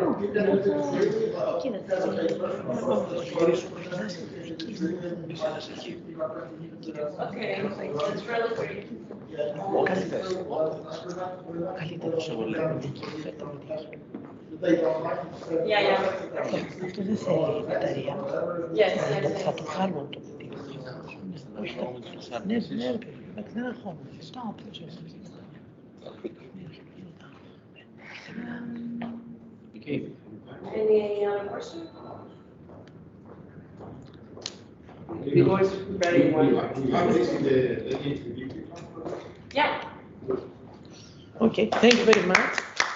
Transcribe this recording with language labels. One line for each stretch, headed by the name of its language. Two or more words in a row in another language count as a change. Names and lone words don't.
English: you can do it freely, but it has a paid version of Okay, that's really great. Yeah, yeah.
Greek: Αυτό δεν θέλει μπαταρία.
English: Yes, yes,
Greek: Θα το
English: yes.
Greek: κάνουμε το παιδί. Ναι, ναι, ρε παιδί, εντάξει, δεν αγχώνομαι.
English: Stop. Any other question? The voice is very well. We have this in the, Yeah. Okay, thank you very much.